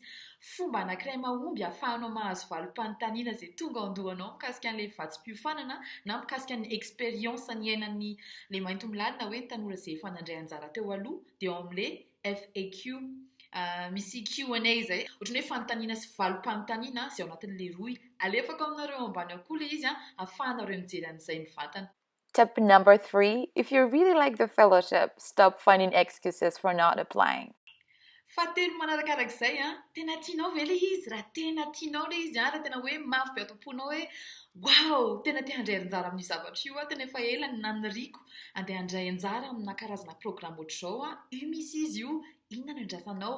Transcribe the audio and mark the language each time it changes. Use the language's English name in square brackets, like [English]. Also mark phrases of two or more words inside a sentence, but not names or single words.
[Malagasy] Fomba anankiray mahomby ahafahanao mahazo valim-panontaniana izay tonga ao andohanao mikasika an'ilay vatsim-piofanana na mikasika ny expérience ny iainan'ny ilay mainty milaly na hoe ny tanora izay efa nandray anjara teo aloha dia ao amin'ilay FAQ. Misy Q&A zay, ohatran'ny hoe fanontaniana sy valim-panontaniana izay ao anatin'ilay roy. Alefako aminareo ambany ao koa ilay izy ahafahanareo mijery an'izay mivantana. [English] Tip number 3, if you really like the fellowship, stop finding excuses for not applying. [Malagasy] Fahatelo manarakarak'izay tena tianao ve ilay izy? Raha tena tianao ilay izy, raha tena hoe mafy be ato-ponao hoe wow, tena te handray anjara amin'ny zavatra io, tena efa ela ny naniriako andeha handray anjara amina karazana programme ohatr'izao, io misy izy io, inona no andrasanao?